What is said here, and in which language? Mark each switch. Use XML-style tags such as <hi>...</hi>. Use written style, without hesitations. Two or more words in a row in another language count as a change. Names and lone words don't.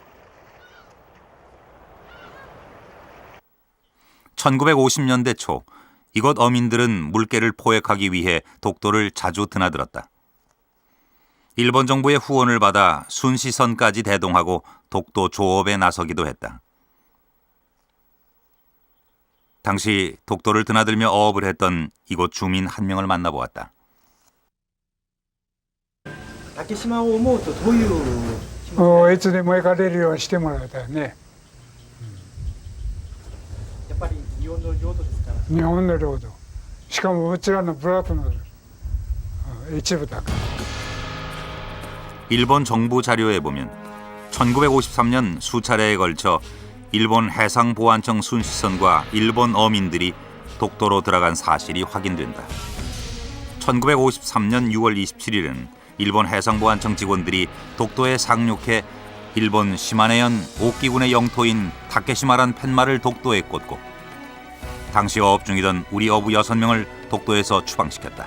<ko>1950년대 초 이곳 어민들은 물개를 포획하기 위해 독도를 자주 드나들었다. 일본 정부의 후원을 받아 순시선까지 대동하고 독도 조업에 나서기도 했다. 당시 독도를 드나들며 어업을 했던 이곳 주민 한 명을 만나보았다.</ko> <ja>竹島を思うとどういう気持ちいつでも行かれるようにしてもらいたいね。やっぱり日本の領土ですから。日本の領土。しかもうちらの部落の一部だから。</ja> <ko>일본 정부 자료에 보면 1953년 수차례에 걸쳐 일본 해상보안청 순시선과 일본 어민들이 독도로 들어간 사실이 확인된다. 1953년 6월 27일은 일본 해상보안청 직원들이 독도에 상륙해 일본 시마네현 오키군의 영토인 다케시마란 팻말을 독도에 꽂고 당시 어업 중이던 우리 어부 6명을 독도에서 추방시켰다.</ko>